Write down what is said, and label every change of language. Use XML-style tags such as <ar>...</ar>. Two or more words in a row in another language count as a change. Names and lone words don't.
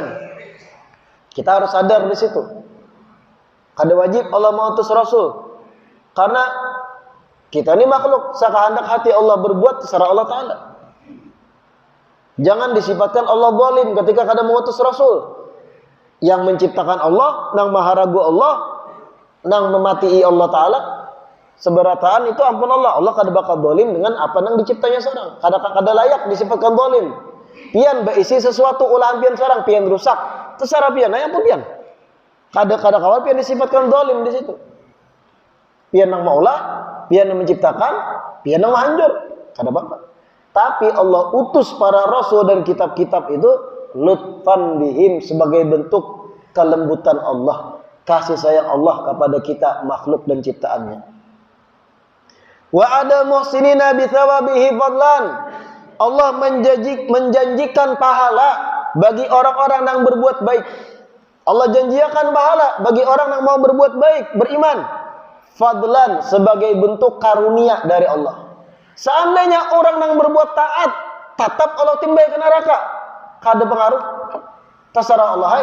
<id>Kita harus sadar di situ. Kada wajib Allah mengutus Rasul, karena kita ini makhluk, sekehendak hati Allah berbuat terserah Allah Ta'ala. Jangan disifatkan Allah zalim ketika kada mengutus Rasul. Yang menciptakan Allah,</id> <bjn>nang maha ragu Allah, nang mematii Allah Ta'ala, seberataan itu ampun Allah. Allah kada bakal zalim dengan apa nang diciptanya seorang. Kada layak disifatkan zalim. Pian berisi sesuatu ulah pian seorang, pian rusak, terserah pian, nah ampun pian. Kada kawal pian disifatkan zalim di situ. Pian nang maulah, pian yang menciptakan, pian nang menghancur, kada apa-apa.</bjn> <id>Tapi Allah utus para rasul dan kitab-kitab itu</id> <ar>لطفا بهم,</ar> <id>sebagai bentuk kelembutan Allah, kasih sayang Allah kepada kita makhluk dan ciptaannya.</id> <ar>وعد المحسنين بثوابه فضلا.</ar> <id>Allah menjanjikan pahala bagi orang-orang yang berbuat baik. Allah janjikan pahala bagi orang yang mau berbuat baik, beriman. Fadlan, sebagai bentuk karunia dari Allah.</id> <bjn>Seandainya orang yang berbuat taat, tetap Allah timbai ke neraka, kada pengaruh, terserah Allah.</bjn>